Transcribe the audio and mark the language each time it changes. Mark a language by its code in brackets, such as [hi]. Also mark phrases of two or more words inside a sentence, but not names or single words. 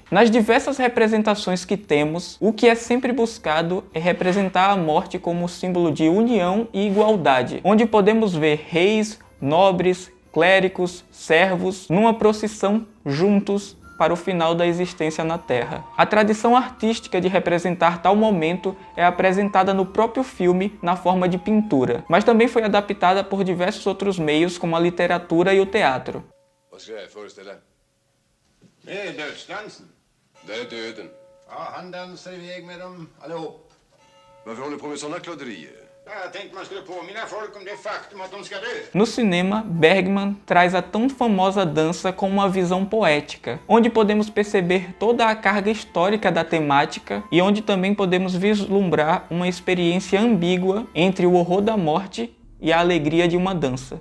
[pt] Nas diversas representações que temos, o que é sempre buscado é representar a morte como símbolo de união e igualdade, onde podemos ver reis, nobres, clérigos, servos, numa procissão juntos para o final da existência na Terra. A tradição artística de representar tal momento é apresentada no próprio filme na forma de pintura, mas também foi adaptada por diversos outros meios, como a literatura e o teatro. [sv] Vad ska jag föreställa? Det är dödsdansen. Det är döden. Ja, han dansar iväg med dem allihop. Varför håller du på med sådana klodderier? Jag tänkte man skulle påminna folk om det faktum att de ska dö. [pt] No cinema, Bergman traz a tão famosa dança com uma visão poética, onde podemos perceber toda a carga histórica da temática e onde também podemos vislumbrar uma experiência ambígua entre o horror da morte e a alegria de uma dança.